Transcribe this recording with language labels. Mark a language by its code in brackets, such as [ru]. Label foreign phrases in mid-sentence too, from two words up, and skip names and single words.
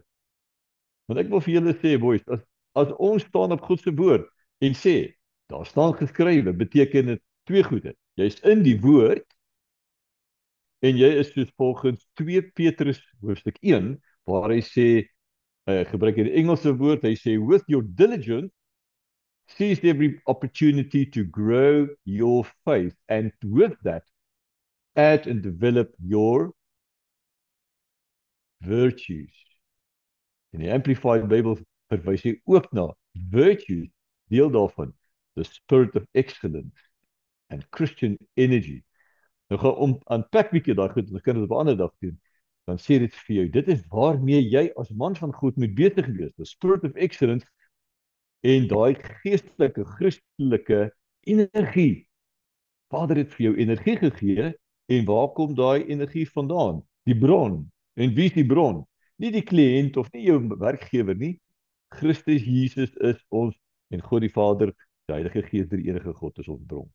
[af] Want ek wil vir julle sê, boys, as ons staan op God se woord en sê, daar staan geskrywe, beteken dit twee goede. Jy's in die woord en jy is soos volgens 2 Petrus hoofstuk 1 waar hy sê, gebruik hy die Engelse woord, hy sê, [en] with your diligence, seize every opportunity to grow your faith, and with that, add and develop your virtues. [af] En die Amplified Bible verwys hy ook na virtues, deel daarvan, [en] the spirit of excellence and Christian energy. [af] Nou gaan unpack bietjie daai goed, ons kan dit op 'n ander dag doen. Dan sê dit vir jou, dit is waarmee jy as man van God moet besig wees, [en] the spirit of excellence [af] en daai geestelike, Christelike energie. Vader het vir jou energie gegee en waar kom daai energie vandaan? Die bron. En wie is die bron? Nie die kliënt of nie jou werkgewer nie. Christus Jesus is ons en God die Vader, die Heilige Gees, die enige God is ons bron.